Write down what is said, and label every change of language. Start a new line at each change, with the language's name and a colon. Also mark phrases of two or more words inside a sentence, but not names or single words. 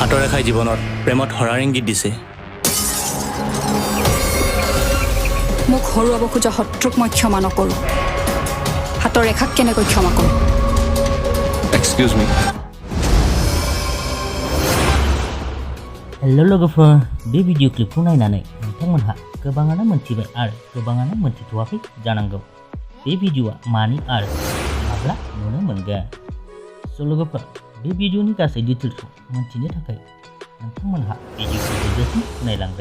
Assamese: দেখাই জীৱনত প্ৰেমত হৰাৰ ইংগিত দিছে। মোক হৰুৱাব খোজা শত্ৰুক মই ক্ষমা নকৰোঁ। হাতৰ ৰেখাক কেনেকৈ ক্ষমা কৰোঁ?
English: excuse me.
Bodo: हेलो लोगोफोर, बे भिडिअ क्लिपखौ नायनानै नोंथांमोनहा गोबाङानो मोनथिबाय आरो गोबाङानो मोनथिथ'वाखै जानांगौ बे भिडिअआ मानि आरो माब्ला नुनो मोनगोन। स' लोगोफोर, बे भिडिअनि गासै डिटेल्सखौ मोनथिनो थाखाय नोंथांमोनहा भिडिअखौ जोबजासिम नायलांदो।